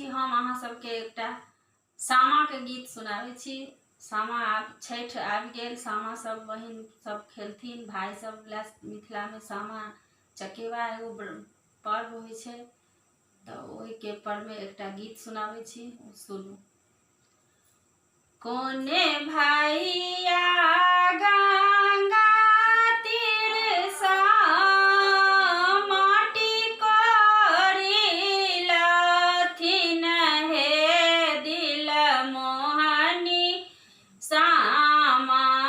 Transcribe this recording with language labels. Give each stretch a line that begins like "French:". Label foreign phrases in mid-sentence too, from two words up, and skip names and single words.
Maithili: हम अहाँ सबके एकटा सामा के गीत सुनाबै छी। सामा छठ आबि गेल, सामा सब बहिन सब खेलथिन, भाई सब मिथिला में सामा चकेवा एगो पर्व होइ छै, तो ओहि के पर्व में एकटा गीत सुनाबै छी, सुनू। कोने भैया गंगा तीर सा माटी कोरी लथिन, हे दिल मोहनी सामा।